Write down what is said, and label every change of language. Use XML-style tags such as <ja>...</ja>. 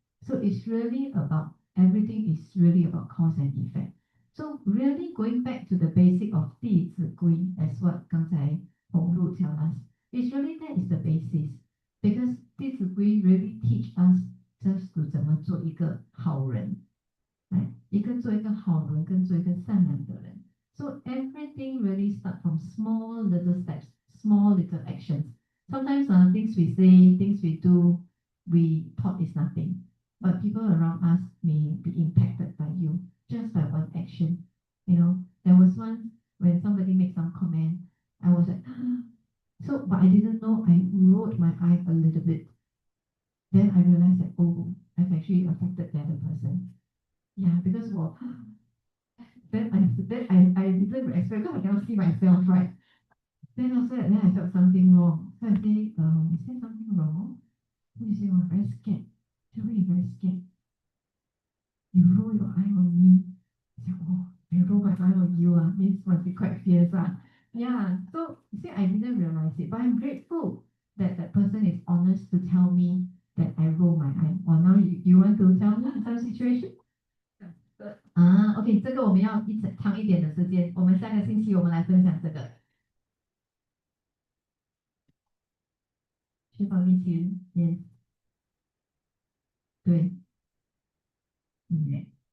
<en>So it's really about, everything is really about cause and effect. So really going back to the basic of 弟子规, as what</en> <zh>刚才洪路</zh> <en>tell us, it's really that is the basis. Because 弟子规 really teach us just to</en> <zh>怎么做一个好人.</zh> <en>Right?</en> <zh>做一个好人跟做一个善良的人.</zh> <en>So everything really starts from small little steps, small little actions. Sometimes things we say, things we do, we thought is nothing. But people around us may be impacted by you just by one action. You know, there was once when somebody made some comment, I was like, so, but I didn't know, I rolled my eye a little bit. Then I realized that, oh, I've actually affected the other person. Yeah, because well, then I didn't expect, because I cannot see myself, right? Then after that, then I felt something wrong. So I say, is there something wrong? Then you say, oh, I'm very scared. So why are you very scared? You roll your eye on me. I say, oh, I roll my eye on you, means must be quite fierce. Yeah, so you see, I didn't realize it, but I'm grateful that that person is honest to tell me that I roll my eye. Or now you want to tell me some situation?</en> <zh>OK， 这个我们要长一点的时间，我们下个星期我们来分享这个。寻宝秘籍，yes， 对，yes。</zh>